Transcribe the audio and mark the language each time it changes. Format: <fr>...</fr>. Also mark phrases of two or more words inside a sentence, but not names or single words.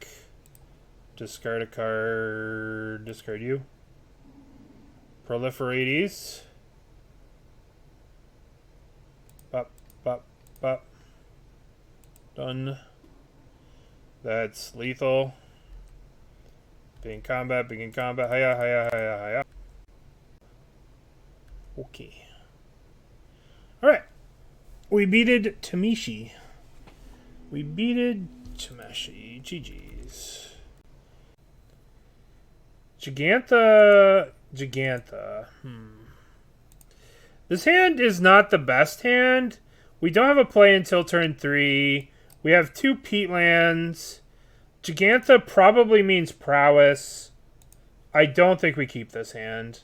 <en>Discard a card. Discard you. Proliferates. Bop, bop, bop. Done. That's lethal. Begin combat, begin combat. Hiya, hiya, hiya, hiya. Okay. Alright. We beated Tamishi. We beated Tamashi. GG's. Gigantha. This hand is not the best hand. We don't have a play until turn 3. We have 2 peatlands. Gigantha probably means prowess. I don't think we keep this hand.</en>